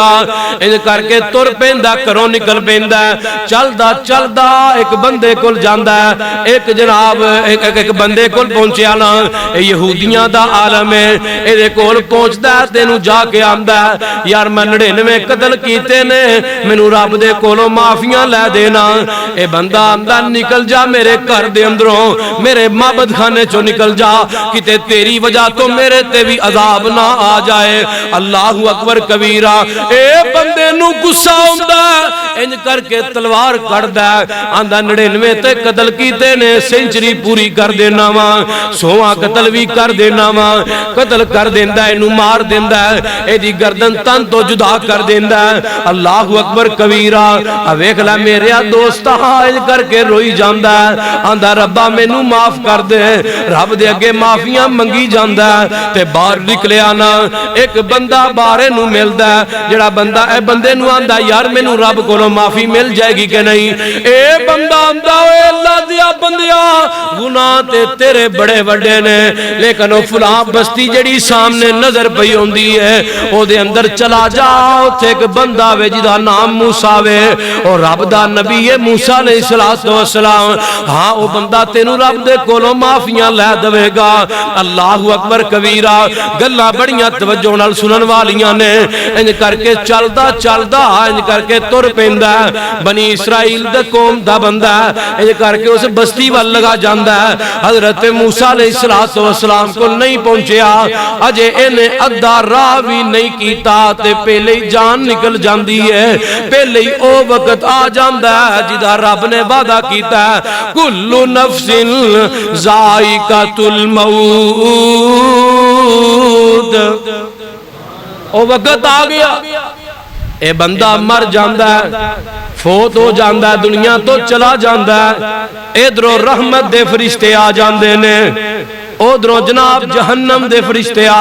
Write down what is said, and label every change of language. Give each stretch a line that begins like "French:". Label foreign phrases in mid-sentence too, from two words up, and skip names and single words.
Punjabi: ਇੰਜ ਕਰਕੇ ਤੁਰ ਪੈਂਦਾ ਘਰੋਂ ਨਿਕਲ ਪੈਂਦਾ ਚਲਦਾ ਚਲਦਾ ਇਕ ਬੰਦੇ ਕੋਲ ਜਾਂਦਾ ਇਕ ਜਨਾਬ ਇਕ ਬੰਦੇ ਕੋਲ ਪਹੁੰਚਿਆ ਨਾ ਯਹੂਦੀਆਂ ਦਾ ਆਲਮ ਹੈ ਇਹਦੇ ਕੋਲ ਪਹੁੰਚਦਾ ਤੈਨੂੰ ਜਾਕੇ ਆਂਦਾ ਯਾਰ ਮੈਂ 99 ਕਤਲ ਕੀਤੇ ਨੇ ਮੈਨੂੰ ਰੱਬ ਦੇ ਕੋਲੋਂ ਮਾਫ਼ੀਆਂ ਲੈ ਦੇਣਾ। ਏ ਬੰਦਾ ਆਂਦਾ ਨਿਕਲ ਜਾ ਮੇਰੇ ਘਰ ਦੇ ਅੰਦਰੋਂ ਮੇਰੇ ਮਾਬਦ ਖ਼ਾਨੇ ਚੋ ਨਿਕਲ ਜਾ ਕਿਤੇ ਤੇਰੀ ਵਜਹ ਤੋ ਮੇਰੇ ਤੇ ਭੀ ਅਜ਼ਾਬ ਨਾ ਆ ਜਾਏ।
Arabic: الله أكبر كبيرا.
Punjabi: ਏ ਬੰਦੇ ਨੂੰ ਗੁੱਸਾ ਆਂਦਾ ਇੰਜ ਕਰਕੇ ਤਲਵਾਰ ਕੱਢਦਾ ਆਂਦਾ 99 ਤੇ ਕਤਲ ਕੀਤੇ ਨੇ ਸੈਂਚੁਰੀ ਪੂਰੀ ਕਰ ਦੇਣਾ ਵਾ 100 ਕਤਲ ਭੀ ਕਰ ਦੇਣਾ ਵਾ ਕਤਲ ਕਰ ਦੇਂਦਾ ਇਨੂੰ ਮਾਰ ਦੇਂਦਾ ਏਦੀ ਗਰਦਨ ਤਨ ਤੋ ਜੁਦਾ ਕਰ ਦੇਂਦਾ।
Arabic: الله أكبر كبيرا.
Punjabi: ਵੇਖ ਲੈ ਮੇਰੇ ਦੋਸਤ ਇੰਜ ਕਰਕੇ ਰੋਈ ਜਾਂਦਾ ਆਂਦਾ ਰੱਬਾ ਮੈਨੂੰ ਮਾਫ਼ ਕਰ ਦੇ ਰੱਬ ਦੇ ਅੱਗੇ ਮਾਫ਼ੀਆਂ ਮੰਗੀ ਜਾਂਦਾ ਤੇ ਬਾਹਰ ਨਿਕਲਿਆ ਨਾ ਇਕ ਬੰਦਾ ਬਾਹਰ ਨੂੰ ਮਿਲਦਾ ਜੇੜਾ ਬੰਦਾ ਏ ਬੰਦੇ ਨੂੰ ਆਂਦਾ ਯਾਰ ਮੈਨੂੰ ਰੱਬ ਕੋਲੋਂ ਮਾਫ਼ੀ ਮਿਲ ਜਾਏਗੀ ਕਿ ਨਹੀਂ। ਏ ਬੰਦਾ ਆਂਦਾ ਓਏ ਅੱਲਾਹ ਦਿਆ ਬੰਦਿਆ ਗੁਨਾਹ ਤੇ ਤੇਰੇ ਬੜੇ ਵੱਡੇ ਨੇ ਲੇਕਿਨ ਓ ਫ਼ਲਾਂ ਬਸਤੀ ਜੇੜੀ ਸਾਮ੍ਹਣੇ ਨਜ਼ਰ ਪਈ ਹੋਂਦੀ ਹੈ ਓਦੇ ਅੰਦਰ ਚਲਾ ਜਾ ਉੱਥੇ ਇਕ ਬੰਦਾ ਵੇ ਜਿਦਾ ਨਾਮ ਮੂਸਾ ਵੇ ਔਰ ਰੱਬ ਦਾ ਨਬੀ ਹੈ ਮੂਸਾ
Arabic: عليه الصلاة والسلام.
Punjabi: ਹਾਂ ਵੋ ਬੰਦਾ ਤੈਨੂੰ ਰੱਬ ਦੇ ਕੋਲੋਂ ਮਾਫ਼ੀਆਂ ਲੈ ਦੇਵੇਗਾ।
Arabic: الله أكبر كبيرا.
Punjabi: ਗੱਲਾਂ ਬੜੀਆਂ ਤਵੱਜੋ ਨਾਲ ਸੁਣਨ ਵਾਲੀਆਂ ਨੇ ਇੰਜ ਕਰਕੇ ਚਲਦਾ ਚਲਦਾ ਇੰਜ ਕਰਕੇ ਤੁਰ ਪੈਂਦਾ ਬਨੀ ਇਸਰਾਈਲ ਦੇ ਕੌਮ ਦਾ ਬੰਦਾ ਇੰਜ ਕਰਕੇ ਉਸ ਬਸਤੀ ਵਲ ਲੱਗਾ ਜਾਂਦਾ ਹਜ਼ਰਤ ਮੂਸਾ
Arabic: عليه الصلاة والسلام
Punjabi: ਕੋ ਨਹੀਂ ਪਹੁੰਚਿਆ ਅਜੇ ਇਨ੍ਹੇਂ ਅੱਧਾ ਰਾਹ ਭੀ ਨਹੀਂ ਕੀਤਾ ਤੇ ਪਹਿਲੇ ਹੀ ਜਾਨ ਨਿਕਲ ਜਾਂਦੀ ਹੈ ਪਹਿਲੇ ਹੀ ਓ ਵਕਤ ਆ ਜਾਂਦਾ ਜਿਦਾ ਰੱਬ ਨੇ ਵਾਅਦਾ ਕੀਤਾ
Arabic: كل نفس ذائقة الموت.
Punjabi: ਓ ਵਕਤ ਆ ਗਿਆ ਏ ਬੰਦਾ ਮਰ ਜਾਂਦਾ ਫ਼ੌਤ ਹੋ ਜਾਂਦਾ ਦੁਨੀਆ ਤੋ ਚਲਾ ਜਾਂਦਾ ਇਧਰੋਂ ਰਹਮਤ ਦੇ ਫ਼ਰਿਸ਼ਤੇ ਆ ਜਾਂਦੇ ਨੇ ਉਧਰੋਂ ਜਨਾਬ ਜਹੰਨਮ ਦੇ ਫ਼ਰਿਸ਼ਤੇ ਆ जांदे ने उधरों जनाब जहन्नम दे फरिश्ते आ